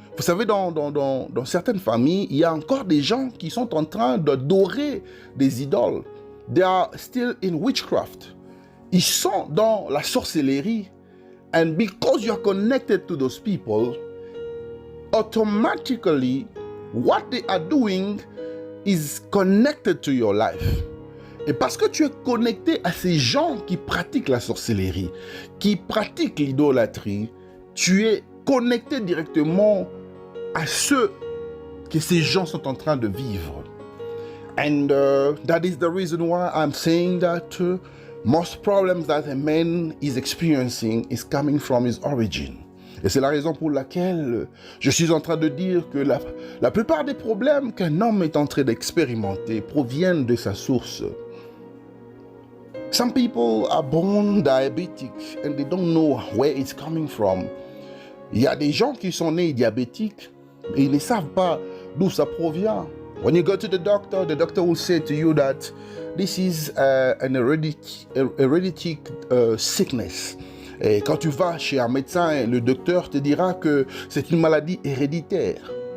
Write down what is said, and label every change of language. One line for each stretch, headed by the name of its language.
French: Vous savez, dans certaines familles, il y a encore des gens qui sont en train d'adorer des idoles.
English: They are still in witchcraft.
French: Ils sont dans la sorcellerie.
English: And because you are connected to those people, automatically, what they are doing is connected to your life.
French: Et parce que tu es connecté à ces gens qui pratiquent la sorcellerie, qui pratiquent l'idolâtrie, tu es connecté directement à ce que ces gens sont en train de vivre.
English: And that is the reason why I'm saying that most problems that a man is experiencing is coming from his origin.
French: Et c'est la raison pour laquelle je suis en train de dire que la plupart des problèmes qu'un homme est en train d'expérimenter proviennent de sa source.
English: Some people are born diabetic and they don't know where it's coming from.
French: Il y a des gens qui sont nés diabétiques et ils ne savent pas d'où ça provient.
English: When you go to the doctor will say to you that this is an hereditary sickness.
French: Et quand tu vas chez un médecin, le docteur te dira que c'est une maladie héréditaire.